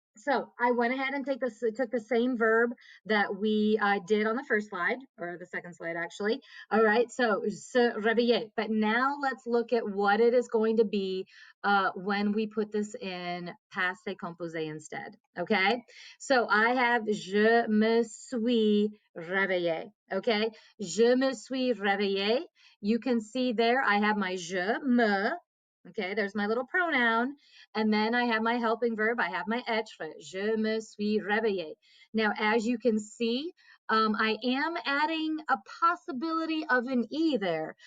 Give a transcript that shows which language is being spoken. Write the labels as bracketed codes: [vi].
[en] So I went ahead and took the same verb that we did on the first slide, or the second slide actually. All right, so se réveiller. But now let's look at what it is going to be when we put this in passé composé instead. Okay, so I have [fr] je me suis réveillé. Okay, je me suis réveillé. [en] You can see there I have my je me. Okay, there's my little pronoun. And then I have my helping verb. I have my être. [fr] Je me suis réveillé. [en] Now, as you can see, I am adding a possibility of an E there.